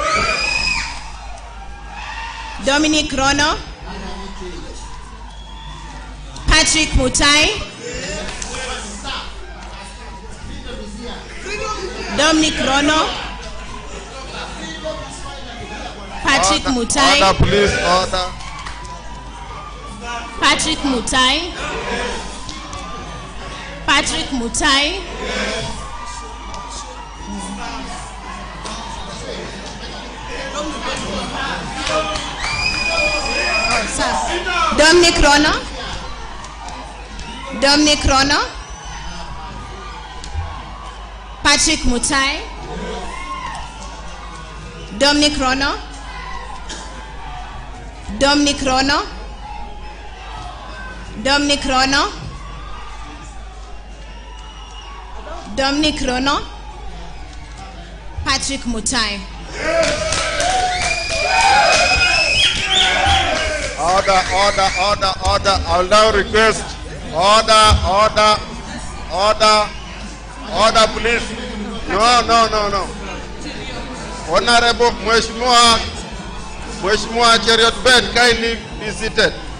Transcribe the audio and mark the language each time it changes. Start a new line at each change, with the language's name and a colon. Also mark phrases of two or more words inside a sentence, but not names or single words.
English: Dominic Rono. Patrick Mutai. Dominic Rono. Patrick Mutai. Order, please, order. Patrick Mutai. Patrick Mutai. Dominic Rono. Dominic Rono. Patrick Mutai. Dominic Rono. Dominic Rono. Dominic Rono. Dominic Rono. Patrick Mutai. Order, order, order, order. I'll now request order, order, order, order, please. No. Honorable Mheshimiwa Cheriot Bed, kindly be seated.